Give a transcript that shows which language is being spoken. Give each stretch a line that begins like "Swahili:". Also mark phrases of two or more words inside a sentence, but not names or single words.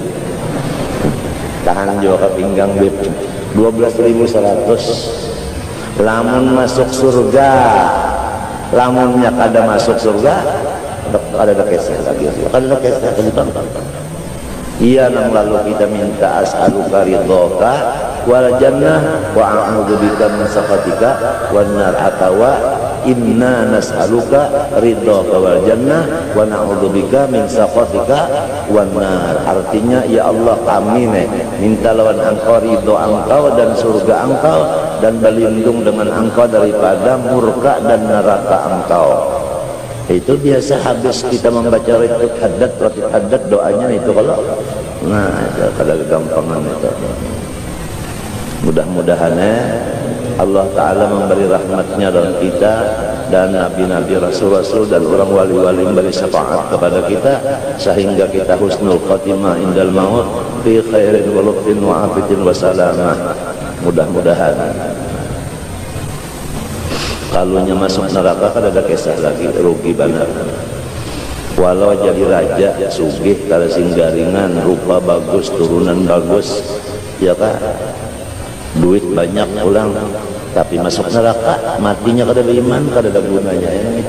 Banjar: Tahan juga ke pinggang Bib. 12.100. Lamun masuk surga, lamunnya kada masuk surga, kada ada keseh lagi. Kada ada keseh iya nang lalu kita minta
Arabic: أسألك رضاك والجنة وأعوذ بك من سخطك والنار, atawa إنا نسألك رضاك والجنة ونعوذ بك من سخطك والنار.
Banjar: Artinya ya Allah kami minta lawan engkau ridho engkau dan surga engkau, dan berlindung dengan engkau daripada murka dan neraka engkau. Itu biasa habis kita membaca ratib haddad doanya itu kalau itu kada gampangan itu. Mudah-mudahan Allah Ta'ala memberi rahmatnya dalam kita, dan nabi-nabi, rasul-rasul dan orang wali-wali memberi syafaat kepada kita sehingga kita
Arabic: حسن الخاتمة عند الموت في خير ولطف وعافية وسلامة.
Banjar: Mudah-mudahan. Kalunya masuk neraka kan ada kisah lagi, rugi banget. Walau jadi raja sugih kalau singgaringan, rupa bagus, turunan bagus, ya kan, duit banyak ulang, tapi masuk neraka matinya kada ada iman, kada ada gunanya ya itu.